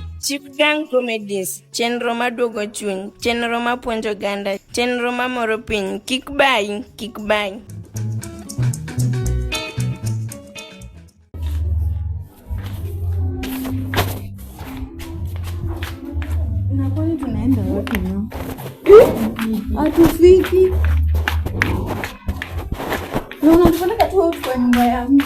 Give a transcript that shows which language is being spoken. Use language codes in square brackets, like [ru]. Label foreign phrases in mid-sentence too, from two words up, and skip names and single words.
[luo] Chief Gang Comedies, chenro maduogo chuny, chenro mapuonjo ganda, chenro mamoro piny, kik bai. [sw] Na kwani tunaenda wapi no? Hatufiki. Na unatupeleka tu huko kwa nyumba yangu.